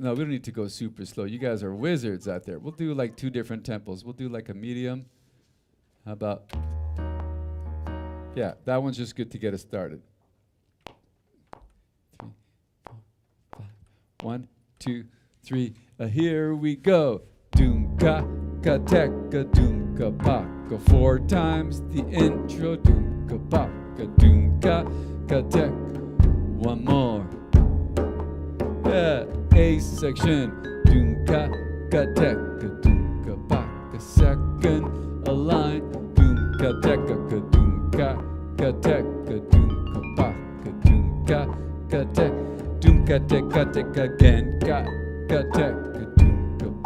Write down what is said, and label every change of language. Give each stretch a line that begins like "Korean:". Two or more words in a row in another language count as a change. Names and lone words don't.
English: No, we don't need to go super slow. You guys are wizards out there. We'll do like 2 different tempos. We'll do like a medium. How about? Yeah, that one's just good to get us started. 3, 4, 5. 1, 2, 3. Here we go. Doom ka tek, ka doom ka pa. Go 4 times the intro. Doom ka pa, ka doom ka tek. One more. Yeah, A section. Doom ka tek, ka doom ka pa. Ka second a line. Doom ka tek, ka doom ka tek, ka doom ka pa. Ka doom ka tek. Doom ka tek again. Ka tek, ka doom ka pa.